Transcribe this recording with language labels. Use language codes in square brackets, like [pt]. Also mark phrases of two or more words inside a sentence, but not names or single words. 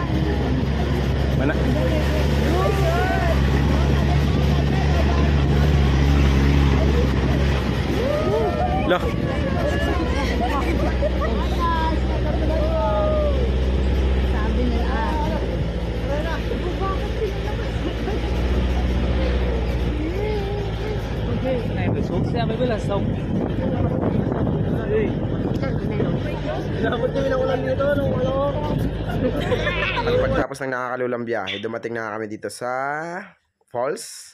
[tl] Mana? Loh. Sabi nila. [vi] Này phải xuống xe mới biết là sông. [tl] Pagkatapos ng nakakalulang biyahe, dumating na kami dito sa falls.